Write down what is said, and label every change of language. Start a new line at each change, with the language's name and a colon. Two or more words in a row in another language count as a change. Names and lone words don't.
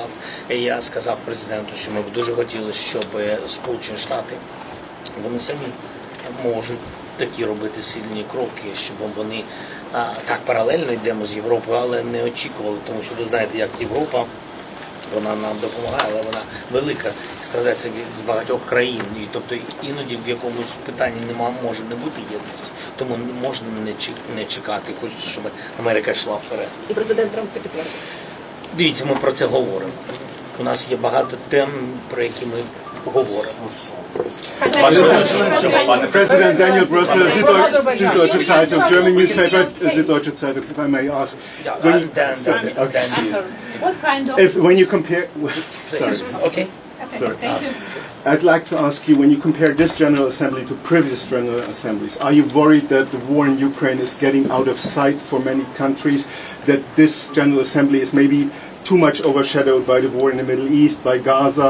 Ukrainian: І я сказав президенту, що ми б дуже хотіли, щоб Сполучені Штати, вони самі можуть такі робити сильні кроки, щоб вони так паралельно йдемо з Європою, але не очікували, тому що ви знаєте, як Європа, вона нам допомагає, але вона велика, складається з багатьох країн, і тобто іноді в якомусь питанні може не бути єдності, тому можна не чекати, хочеться, щоб Америка йшла вперед. І президент Трамп це підтвердив. Дивіться, ми про це говоримо. У нас є багато тем, про які ми говоримо.
English: President Daniel Brüssel, Süddeutsche Zeitung, German newspaper, Süddeutsche Zeitung, if I may ask. What kind of... When you compare... Sorry. Okay. Sorry. I'd like to ask you, when you compare this General Assembly to previous General Assemblies, are you worried that the war in Ukraine is getting out of sight for many countries, that this General Assembly is maybe too much overshadowed by the war in the Middle East, by Gaza?